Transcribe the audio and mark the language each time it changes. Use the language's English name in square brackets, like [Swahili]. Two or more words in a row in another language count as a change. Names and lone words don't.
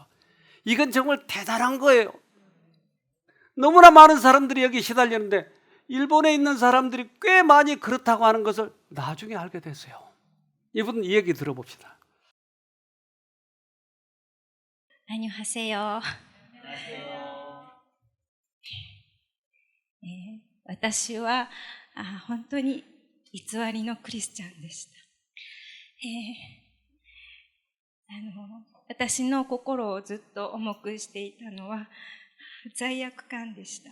[Korean] 이건 정말 대단한 거예요. 너무나 많은 사람들이 여기 시달렸는데 일본에 있는 사람들이 꽤 많이 그렇다고 하는 것을 나중에 알게 됐어요. 이분 얘기 들어봅시다. 안녕하세요. [Japanese] 私は本当に偽りのクリスチャンでした。私の心をずっと重くしていたのは罪悪感でした。